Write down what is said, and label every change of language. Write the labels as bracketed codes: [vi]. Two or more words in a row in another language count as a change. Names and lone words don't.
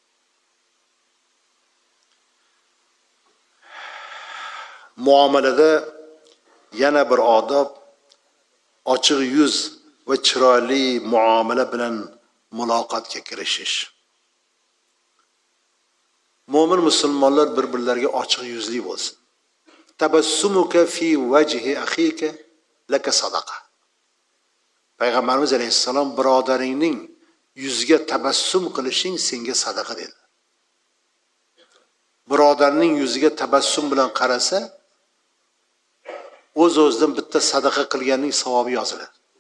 [uz] Muomalada yana bir odob ochiq yuz va chiroyli muomala bilan muloqotga kirishish. Mo'min musulmonlar bir-birlariga ochiq yuzli bo'lsin. [ar] تبسمك في وجه أخيك لك صدقة. [uz] Payg'ambarimiz alayhissalom birodaringning yuziga tabassum qilishing senga sadaqa dedi. Birodarning yuziga tabassum bilan qarasa, o'z-o'zidan bitta sadaqa qilganning savobi yoziladi.